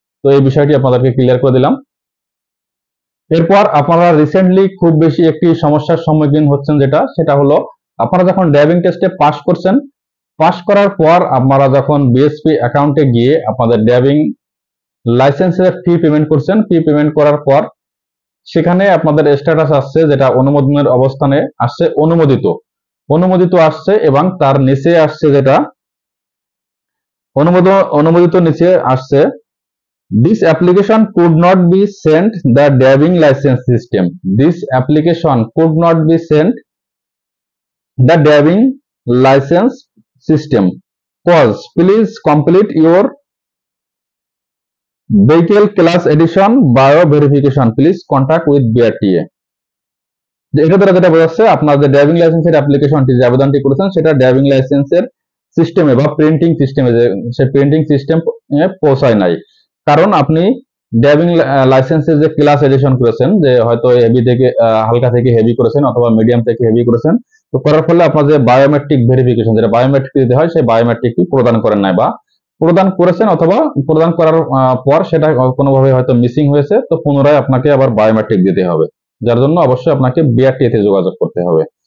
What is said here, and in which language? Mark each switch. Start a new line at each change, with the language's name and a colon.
Bangla: তো এই বিষয়টি আপনাদেরকে ক্লিয়ার করে দিলাম। এরপর আপনারা রিসেন্টলি খুব বেশি একটি সমস্যার সম্মুখীন হচ্ছেন, সেটা হলো আপনারা যখন ড্রাইভিং টেস্টে পাস করছেন, পাস করার পর আপনারা যখন বিএসপি অ্যাকাউন্টে গিয়ে আপনাদের ড্রাইভিং লাইসেন্সের ফি পেমেন্ট করছেন, ফি পেমেন্ট করার পর সেখানে আপনাদের স্ট্যাটাস আসছে, যেটা অনুমোদনের অবস্থানে আসছে অনুমোদিত আসছে, এবং তার নিচে আসছে যেটা অনুমোদিত নিচে আসছে,
English: this application could not be sent the driving license system. This application could not be sent the driving license system. Cause please complete your vehicle class edition bio verification. Please contact with BRTA.
Bangla: এটা দ্বারা যেটা বোঝাচ্ছে, আপনার যে driving লাইসেন্সের অ্যাপ্লিকেশনটি, যে আবেদনটি করেছেন, সেটা ড্রাইভিং লাইসেন্সের সিস্টেমে বা প্রিন্টিং সিস্টেমে, যে সে প্রিন্টিং সিস্টেম পৌঁছায় নাই। কারণ আপনি ড্রাইভিং লাইসেন্সের যে ক্লাস এডিশন করেছেন, যে হয়তো হেভি থেকে হালকা থেকে হেভি করেছেন, অথবা মিডিয়াম থেকে হেভি করেছেন, তো করার ফলে আপনার যে বায়োমেট্রিক ভেরিফিকেশন, যেটা বায়োমেট্রিক দিতে হয়, সেই বায়োমেট্রিকটি প্রদান করেন নাই, বা প্রদান করেছেন অথবা প্রদান করার পর সেটা কোনোভাবে হয়তো মিসিং হয়েছে, তো পুনরায় আপনাকে আবার বায়োমেট্রিক দিতে হবে, যার জন্য অবশ্যই আপনাকে বিআরটিএ তে যোগাযোগ করতে হবে।